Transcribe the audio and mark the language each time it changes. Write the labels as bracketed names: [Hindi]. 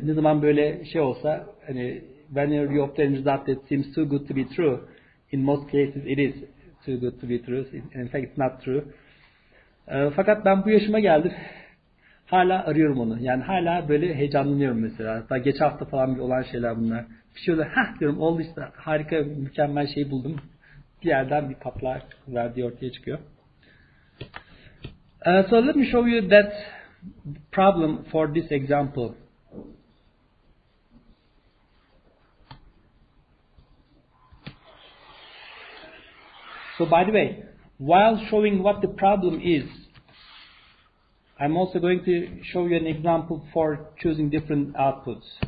[Turkish] Ne zaman böyle şey olsa, hani [English] when you obtain a result that seems too good to be true, in most cases it is too good to be true. In fact it's not true. [Turkish] Fakat ben bu yaşıma geldim. Hala arıyorum onu. Yani hala böyle heyecanlanıyorum mesela. Hatta geçen hafta falan olan şeyler bunlar. Bir şey oluyor. Diyorum oldu işte. Harika, mükemmel şey buldum. Bir yerden bir patlak verdiği ortaya çıkıyor. [English] So let me show you that problem for this example. So by the way, while showing what the problem is, I'm also going to show you an example for choosing different outputs.